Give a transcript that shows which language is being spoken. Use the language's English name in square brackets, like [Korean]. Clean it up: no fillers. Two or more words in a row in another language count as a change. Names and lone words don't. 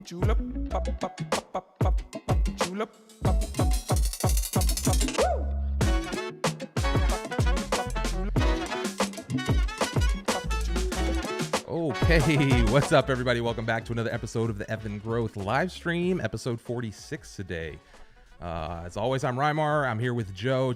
[English] Julep, pop, pop, pop, pop, pop, pop, julep, pop, pop, pop, pop, pop, pop, woo! Okay, what's up, everybody? Welcome back to another episode of the Evan Growth live stream, episode 46 today. As always, I'm Rymar. I'm here with Joe.